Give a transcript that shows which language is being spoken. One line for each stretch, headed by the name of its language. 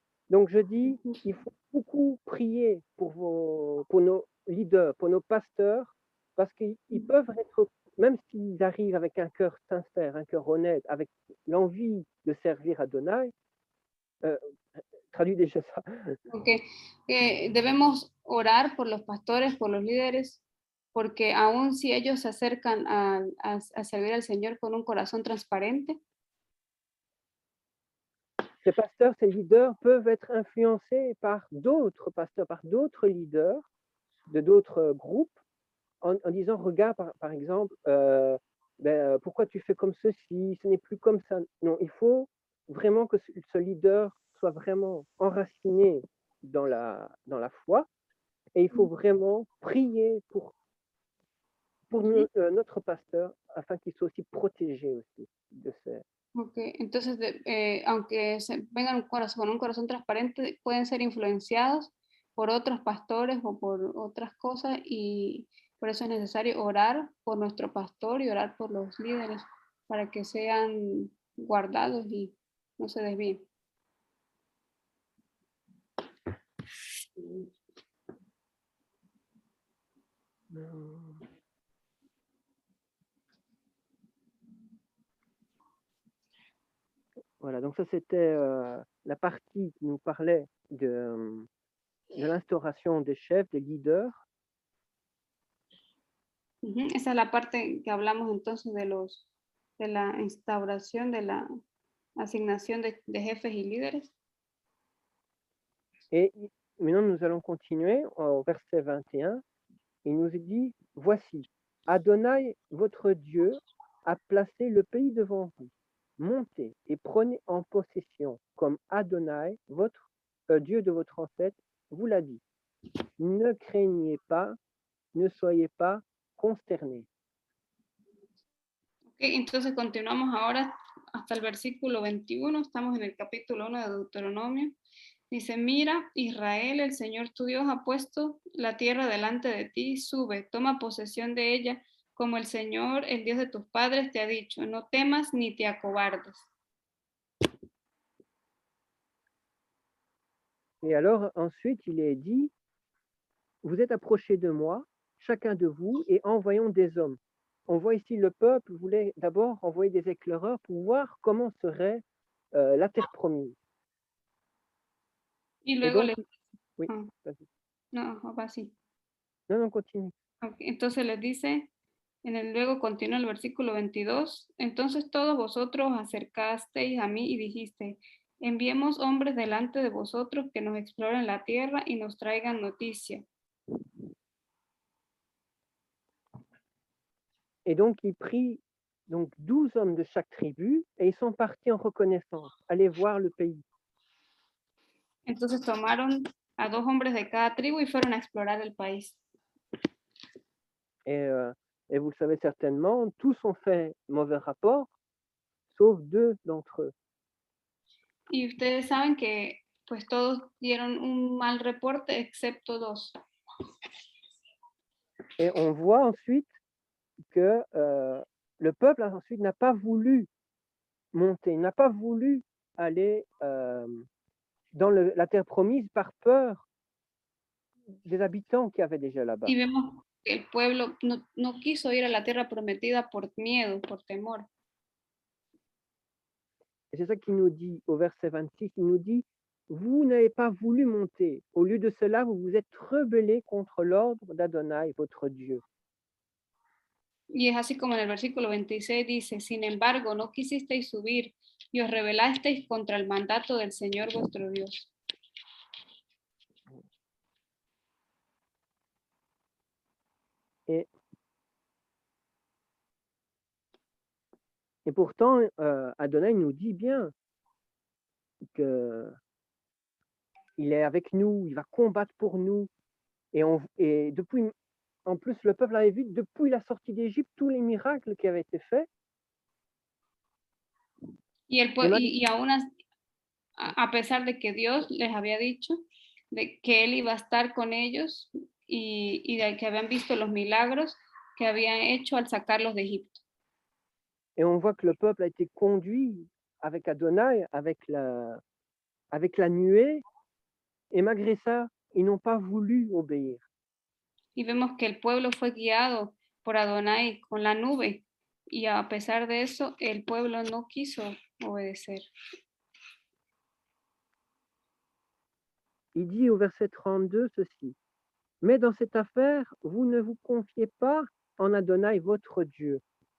French: Donc je dis, il faut beaucoup prier pour nos leaders, pour nos pasteurs, parce qu'ils peuvent être, même s'ils arrivent avec un cœur sincère, un cœur honnête, avec l'envie de servir Adonai, traduis déjà ça.
Spanish: Ok, debemos orar por los pastores, por los líderes, porque aun si ellos se acercan a servir al Señor con un corazón transparente,
French: ces pasteurs, ces leaders peuvent être influencés par d'autres pasteurs, par d'autres leaders de d'autres groupes, en disant, regarde, par exemple, pourquoi tu fais comme ceci, ce n'est plus comme ça. Non, il faut vraiment que ce leader soit vraiment enraciné dans la foi, et il faut vraiment prier pour notre pasteur, afin qu'il soit aussi protégé aussi de ces...
Spanish: okay, entonces aunque vengan con un corazón transparente, pueden ser influenciados por otros pastores o por otras cosas, y por eso es necesario orar por nuestro pastor y orar por los líderes para que sean guardados y no se desvíen.
French: Voilà, donc ça c'était la partie qui nous parlait de l'instauration des chefs, des leaders.
Spanish: Esa es la parte que hablamos entonces de la instauración, de la asignación de jefes y líderes.
French: Et maintenant nous allons continuer au verset 21. Il nous dit, voici, Adonai, votre Dieu, a placé le pays devant vous. Montez et prenez en possession, comme Adonai, votre Dieu de votre ancêtre, vous l'a dit. Ne craignez pas, ne soyez pas consternés.
Spanish: Okay, entonces continuamos ahora hasta el versículo 21, estamos en el capítulo 1 de Deuteronomio. Dice, mira, Israel, el Señor tu Dios ha puesto la tierra delante de ti, sube, toma posesión de ella, como el Señor, el Dios de tus padres, te ha dicho, no temas ni te acobardes.
French: Et alors, ensuite, il est dit, vous êtes approchés de moi, chacun de vous, et envoyons des hommes. On voit ici le peuple voulait d'abord envoyer des éclaireurs pour voir comment serait la terre promise.
Spanish: Y luego
French: donc, oui, vas-y.
Spanish: No, va así.
French: Non, continue.
Spanish: Okay, entonces les dice, luego continúa el versículo 22, entonces todos vosotros acercasteis a mí y dijiste, enviemos hombres delante de vosotros que nos exploren la tierra y nos traigan noticia.
French: Et donc, il prit donc 12 hommes de chaque tribu et ils sont partis en reconnaissance, aller voir le pays.
Spanish: Entonces tomaron a 2 hombres de cada tribu y fueron a explorar el país.
French: Et vous le savez certainement, tous ont fait mauvais rapport, sauf 2 d'entre eux.
Spanish: Y ustedes saben que pues todos dieron un mal reporte excepto 2.
French: Et on voit ensuite que le peuple ensuite n'a pas voulu monter, n'a pas voulu aller dans la terre promise par peur des habitants qui avaient déjà là-bas.
Spanish: Y vemos que el pueblo no quiso ir a la tierra prometida por miedo, por temor.
French: Et c'est ça qu'il nous dit au verset 26, il nous dit, vous n'avez pas voulu monter. Au lieu de cela, vous vous êtes rebellés contre l'ordre d'Adonai, votre Dieu.
Spanish: Y es así como en el versículo 26 dice, sin embargo, no quisisteis subir y os rebelasteis contra el mandato del Señor vuestro Dios.
French: Et pourtant, Adonai nous dit bien que il est avec nous, il va combattre pour nous. Et depuis, en plus, le peuple avait vu depuis la sortie d'Égypte tous les miracles qui avaient été faits.
Spanish: Y aún a pesar de que Dios les había dicho de que Él iba a estar con ellos y de que habían visto los milagros que habían hecho al sacarlos de Egipto.
French: Et on voit que le peuple a été conduit avec Adonai, avec la nuée, et malgré ça, ils n'ont pas voulu obéir.
Spanish: Y vemos que el pueblo fue guiado por Adonai con la nube, y a pesar de eso, el pueblo no quiso obedecer.
French: Il dit au verset 32 ceci, « Mais dans cette affaire, vous ne vous confiez pas en Adonai, votre Dieu. »